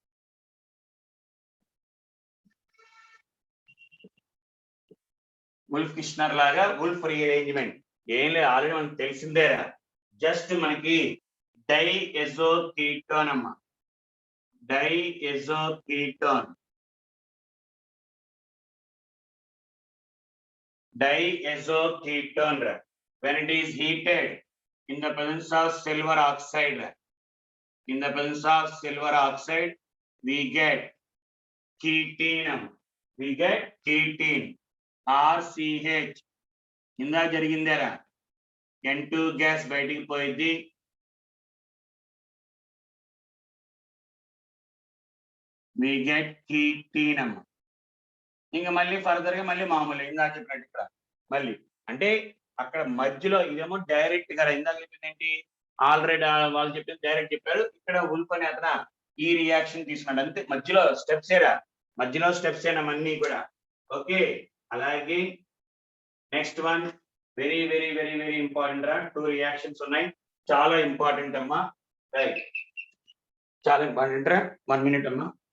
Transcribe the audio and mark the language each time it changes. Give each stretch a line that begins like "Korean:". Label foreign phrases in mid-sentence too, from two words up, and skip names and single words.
Telugu: వుల్ఫ్ కిష్నర్ లాగా వుల్ఫ్ రీఅరేంజ్మెంట్ ఏం లేదు ఆల్రెడీ మనకు తెలిసిందేరా జస్ట్ మనకి డైఎజోకీటోన్ అమ్మా డైఎజోకీటోన్ రా
English: when it is heated in the presence of silver oxide we get ketene
Telugu: RCH ఇందా జరిగిందేరా N2 గ్యాస్ బయటికి పోయింది
English: we get ketene
Telugu: అమ్మ ఇంకా మళ్ళీ ఫర్దర్ గా మళ్ళీ మామూలు ఇందా చెప్పినట్టు ఇక్కడ మళ్ళీ అంటే అక్కడ మధ్యలో ఇదేమో డైరెక్ట్ గా ఇందాక చెప్పింది ఏంటి ఆల్రెడీ వాళ్ళు చెప్పింది డైరెక్ట్ చెప్పారు ఇక్కడ వుల్ఫ్ అనే అతను ఈ రియాక్షన్ తీసుకున్నాడు అంతే మధ్యలో స్టెప్స్ ఏనా అన్ని కూడా ఓకే అలాగే
English: next one very very very very important
Telugu: రా 2 రియాక్షన్స్ ఉన్నాయి చాలా ఇంపార్టెంట్ అమ్మా రైట్ చాలా ఇంపార్టెంట్ రా 1 minute అమ్మా